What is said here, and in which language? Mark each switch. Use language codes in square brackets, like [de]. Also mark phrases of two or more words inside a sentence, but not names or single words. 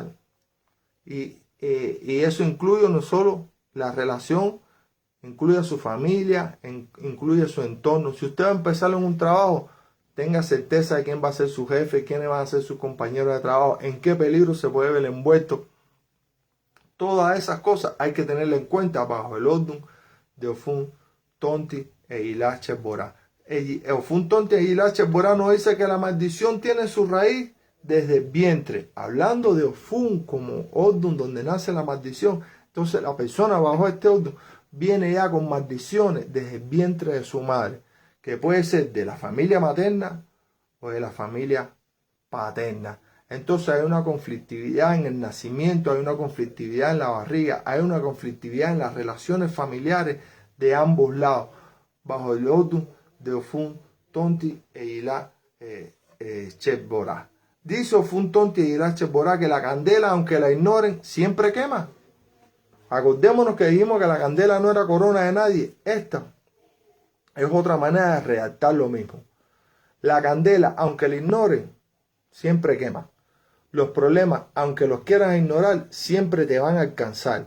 [es] Y eso incluye no solo la relación, incluye a su familia, incluye su entorno. Si usted va a empezar en un trabajo, tenga certeza de quién va a ser su jefe, quiénes van a ser sus compañeros de trabajo, en qué peligro se puede ver envuelto. Todas esas cosas hay que tenerla en cuenta bajo el Odun de Ofun Tonti Aguilar Chesborá. Ofun Tonti Aguilar Chesborá nos dice que la maldición tiene su raíz desde el vientre. Hablando de Ofun como Odun donde nace la maldición, entonces la persona bajo este Odun viene ya con maldiciones desde el vientre de su madre, que puede ser de la familia materna o de la familia paterna. Entonces hay una conflictividad en el nacimiento, hay una conflictividad en la barriga, hay una conflictividad en las relaciones familiares de ambos lados, bajo el Odum de Ofun Tonti e Ilá Chebborá. Dice Ofun Tonti e Ilá Chebborá que la candela, aunque la ignoren, siempre quema. Acordémonos que dijimos que la candela no era corona de nadie. Esta es otra manera de redactar lo mismo. La candela, aunque la ignoren, siempre quema. Los problemas, aunque los quieras ignorar, siempre te van a alcanzar.